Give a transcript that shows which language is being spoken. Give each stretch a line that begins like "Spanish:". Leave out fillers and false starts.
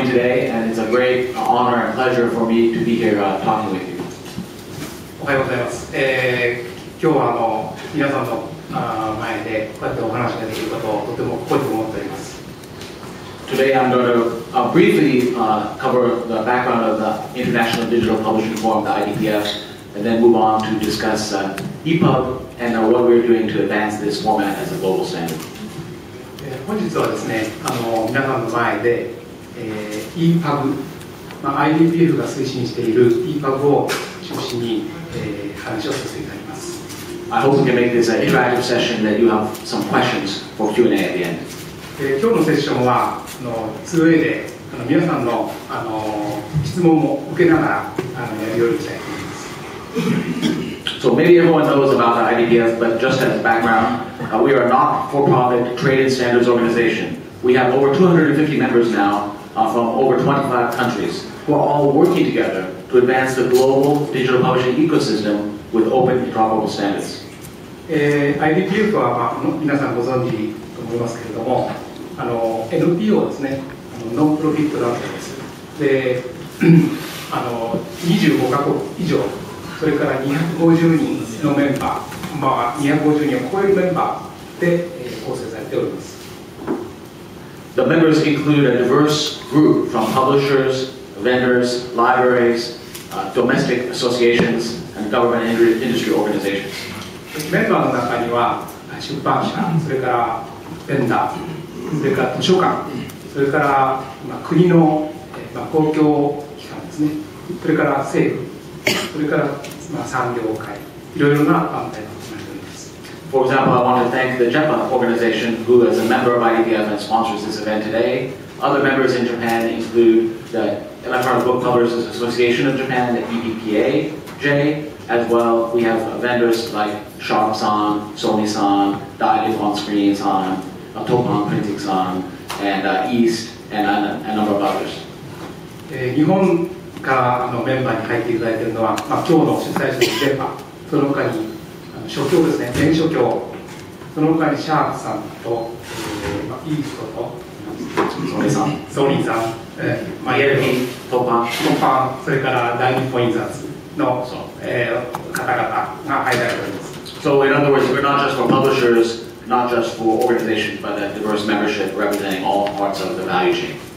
English: today, and it's a great honor and pleasure for me to be here talking with you.
Japanese: おはようございます。今日は皆さんの前でこうやってお話ができることをとても誇りに思っております。
English: Today I'm going to briefly cover the background of the International Digital Publishing Forum, the IDPF, and then move on to discuss EPUB and what we're doing to advance this format as a global standard.
Japanese: 本日はですね、皆さんの前で、EPUB、IDPF が推進している EPUB を中心に、話をさせていただきます。
English: I hope we can make this an interactive session that you have some questions for Q&A at the end.
Japanese: 今日のセッションは2way で皆さんの質問も受けながらやり取りしたいと思います。
English: So maybe everyone knows about the IDPF, but just as background, we are a not-for-profit trade and standards organization. We have over 250 members now from over 25 countries who are all working together to advance the global digital publishing ecosystem with open interoperable standards.
Japanese: IDPF は、皆さんご存知と思いますけれども、NPO ですね、ノンプロフィット団体です。で、25カ国以上、それから250人のメンバー、250人を超えるメンバーで構成されております。
English: The members include a diverse group from publishers, vendors, libraries, domestic associations, and government and industry organizations.
Japanese: メンバーの中には出版社、それからベンダー、それから図書館、それから国の公共機関ですね、それから政府、それから産業界、いろいろな団体が含まれております。
English: For example, I want to thank the JEPA organization, who is a member of IDPF and sponsors this event today. Other members in Japan include the Electronic Book Publishers Association of Japan, the EBPA-J, as well. We have vendors like Sharp-san, Sony-san, Daido On-Screen-san, Topan Printing-san, and East, and a number of others.
Japanese: 日本からメンバーに入っていただいているのは、今日の主催者の電波、その他に書協ですね、電書協、その他にシャープさんと、イーストとソニーさん、イエルフィン、トパン、それから第二ポインザーズの、方々が入られております。
English: So in other words, we're not just for publishers, not just for organizations, but a diverse membership representing all parts of the value chain.